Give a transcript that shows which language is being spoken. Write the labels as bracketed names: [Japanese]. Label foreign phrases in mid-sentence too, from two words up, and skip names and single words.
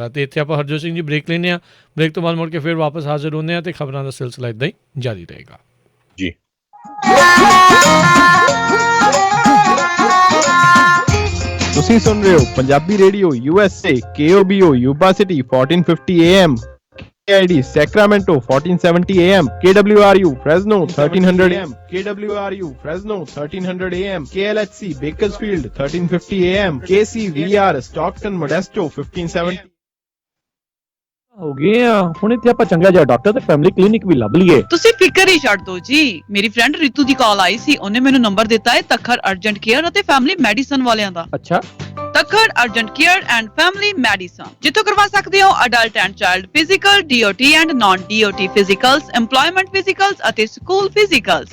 [Punjabi] ਅਤੇ ਇੱਥੇ ਆਪਾਂ ਹਰਜੋਤ ਸਿੰਘ ਜੀ ਬ੍ਰੇਕ ਲੈਂਦੇ ਹਾਂ। ਬ੍ਰੇਕ ਤੋਂ ਬਾਅਦ ਮੁੜ ਕੇ ਫਿਰ ਵਾਪਸ ਹਾਜ਼ਰ ਹੁੰਦੇ ਹਾਂ ਅਤੇ ਖਬਰਾਂ ਦਾ ਸਿਲਸਿਲਾ ਇੱਦਾਂ ਹੀ ਜਾਰੀ ਰਹੇਗਾ ਜੀ। ਤੁਸੀਂ ਸੁਣ ਰਹੇ ਹੋ ਪੰਜਾਬੀ ਰੇਡੀਓ USA KOBO ਯੂਬਾ ਸਿਟੀ 1450 AM, KID Sacramento 1470 AM, KWRU Fresno 1300 AM, KWRU Fresno 1300 AM, KLHC Bakersfield 1350 AM, KCVR Stockton Modesto 1570 ਹੋ ਗਏ ਆ। ਹੁਣ ਇੱਥੇ ਆਪਾਂ ਚੰਗਾ ਜਿਹਾ ਡਾਕਟਰ ਤੇ [English] family clinic [Punjabi] ਵੀ ਲੱਭ ਲਈਏ। ਤੁਸੀਂ ਫਿਕਰ ਹੀ ਛੱਡ ਦਿਓ ਜੀ। ਮੇਰੀ ਫਰੈਂਡ ਰਿਤੂ ਦੀ ਕਾਲ ਆਈ ਸੀ, ਉਹਨੇ ਮੈਨੂੰ ਨੰਬਰ ਦਿੱਤਾ ਹੈ ਤੱਖਰ ਅਰਜੈਂਟ ਕੇਅਰ ਅਤੇ ਫੈਮਿਲੀ ਮੈਡੀਸਨ ਵਾਲਿਆਂ ਦਾ। ਅੱਛਾ, ਤੱਖਰ ਅਰਜੈਂਟ ਕੇਅਰ ਐਂਡ ਫੈਮਿਲੀ ਮੈਡੀਸਨ, ਜਿੱਥੋਂ ਕਰਵਾ ਸਕਦੇ ਹੋ [English] adult and child physical, DOT and non DOT physicals, employment physicals [Punjabi] ਅਤੇ [English] school physicals.